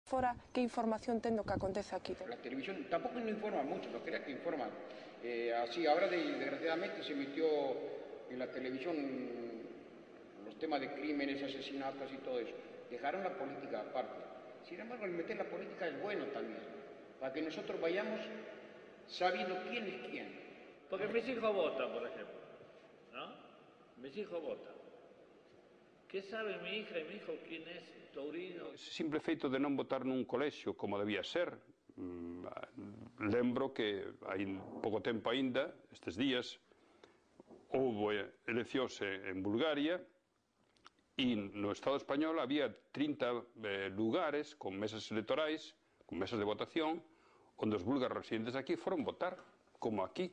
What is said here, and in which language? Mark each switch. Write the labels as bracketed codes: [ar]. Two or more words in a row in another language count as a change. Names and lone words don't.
[gl] fora que información ten do que acontece aquí. [es] La televisión tampoco no informa mucho, no creas que informa. Así, ahora desgraciadamente se metió en la televisión los temas de crímenes, asesinatos y todo eso. Dejaron la política aparte. Sin embargo, el meter la política es bueno también, para que nosotros vayamos sabiendo quién es quién. Porque mis hijos votan, por ejemplo, ¿no? Mis hijos votan. Que sabe mi hija e mi hijo quién es Tourino? [gl] Ese simple feito de non votar nun colexio como debía ser. Lembro que hai pouco tempo aínda, estes días, houve eleccións en Bulgaria e no Estado español había 30 lugares con mesas electorais, con mesas de votación, onde os búlgaros residentes aquí foron votar, como aquí.